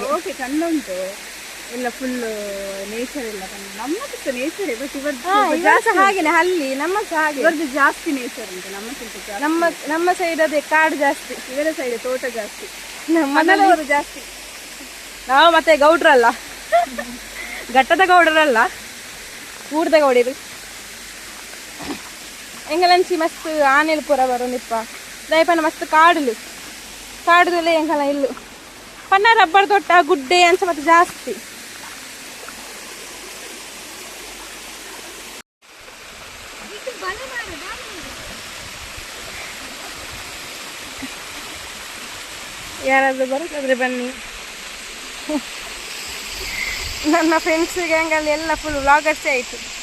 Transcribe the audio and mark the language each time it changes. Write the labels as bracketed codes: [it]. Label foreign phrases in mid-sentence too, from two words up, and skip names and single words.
[kn] ಓಕೆ ಚಂದ ಉಂಟು, ಎಲ್ಲ [en] full nature [kn] ಎಲ್ಲ ನಮ್ಮದು ನೇಚರ್. ಬಟ್ ಇವತ್ತು ಹಾಗೇನೆ ಅಲ್ಲಿ ನಮ್ಮ ಹಾಗೆ ಇವರದ್ದು ಜಾಸ್ತಿ ನೇಚರ್ ಉಂಟು, ನಮ್ಮಕ್ಕಿಂತ ನಮ್ಮ ಸೈಡ್ ಅದೇ ಕಾಡು ಜಾಸ್ತಿ, ಇವರ ಸೈಡ್ ತೋಟ ಜಾಸ್ತಿ, ನಮ್ಮನೆಯವರು ಜಾಸ್ತಿ. ನಾವು ಮತ್ತೆ ಗೌಡ್ರಲ್ಲ, ಘಟ್ಟದ ಗೌಡರಲ್ಲ, ಊರ್ದ ಗೌಡರು. [tcy] ಎಂಗಲಂಚಿ ಮಸ್ತ್ ಆನೆಲ್ ಪೂರ ಬರೋನಿಪ್ಪ ದಯಪನ ಮಸ್ತ್ ಕಾಡುದಲ್ಲೇ ಎಂಗಲ ಇಲ್ಲು ಪನ್ನ ರಬ್ಬರ್ ತೋಟ ಗುಡ್ಡೆ ಅಂಚ ಮತ್ತೆ ಜಾಸ್ತಿ. ಯಾರಾದ್ರೂ ಬರೋದಾದ್ರೆ ಬನ್ನಿ. ನನ್ನ ಫ್ರೆಂಡ್ಸ್ ಗ್ಯಾಂಗಲ್ಲಿ ಎಲ್ಲ [en] full vloggers [tcy] ಆಯಿತು.